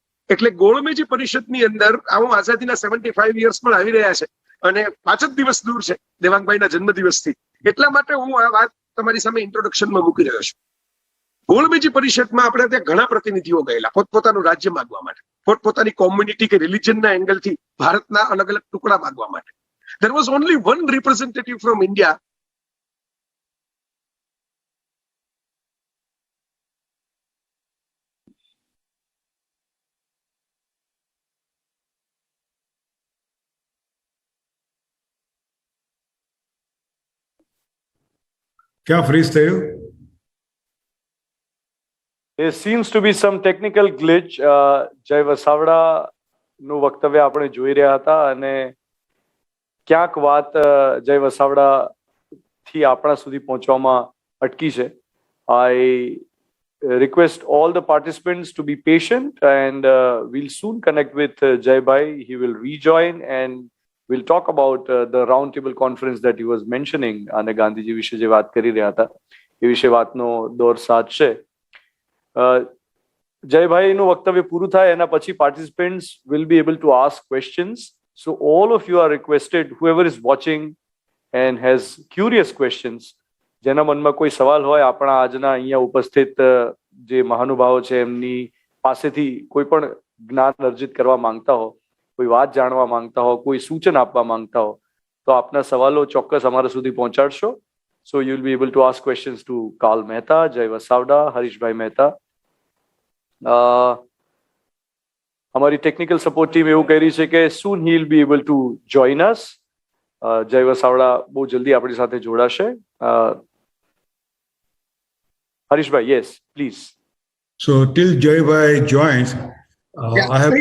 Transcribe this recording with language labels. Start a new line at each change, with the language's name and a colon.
Gujarati: એટલે ગોળમેજી પરિષદની અંદર આવું આઝાદીના 75 યર્સ પણ આવી રહ્યા છે અને 5 જ દિવસ દૂર છે દેવાંગભાઈના જન્મદિવસથી. એટલા માટે હું આ વાત તમારી સામે ઇન્ટ્રોડક્શનમાં મૂકી રહ્યો છું. ગોળમેજી પરિષદમાં આપણે ત્યાં ઘણા પ્રતિનિધિઓ ગયેલા પોતપોતાનું રાજ્ય માંગવા માટે, પોતપોતાની કોમ્યુનિટી કે રિલિજનના એંગલથી ભારતના અલગ અલગ ટુકડા માંગવા માટે.
English: There was only one representative from India.
Gujarati: ક્યાં ફ્રીઝ થયું?
English: There seems to be some technical glitch.
Gujarati: જય વસાવડાનું વક્તવ્ય આપણે જોઈ રહ્યા હતા અને ક્યાંક વાત જય વસાવડાથી આપણા સુધી પહોંચવામાં અટકી છે.
English: I request all the participants to be patient and we'll soon connect with Jaybhai. He will rejoin and we'll talk about the round table conference that he was mentioning.
Gujarati: અને ગાંધીજી વિશે જે વાત કરી રહ્યા હતા એ વિશે વાતનો દોર સાથ છે. જયભાઈનું વક્તવ્ય પૂરું થાય એના પછી
English: participants will be able to ask questions. So all of you are requested, whoever is watching and has curious questions,
Gujarati: જેના મનમાં કોઈ સવાલ હોય આપણા આજના અહીંયા ઉપસ્થિત જે મહાનુભાવો છે એમની પાસેથી કોઈ પણ જ્ઞાન અર્જિત કરવા માંગતા હો, કોઈ વાત જાણવા માંગતા હો, કોઈ સૂચન આપવા માંગતા હો તો આપના સવાલો ચોક્કસ અમારા સુધી પહોંચાડશો.
English: So you'll be able to ask questions to Karl Mehta, Jay Vasavda, Harishbhai Mehta.
Gujarati: અમારી ટેકનિકલ સપોર્ટ ટીમ એવું કહી રહી છે કે
English: soon he will be able to join us.
Gujarati: Jay Vasavada બહુ જલ્દી આપણી સાથે જોડાશે.
English: Harishbhai, yes, please. So till Jaybhai joins, I have a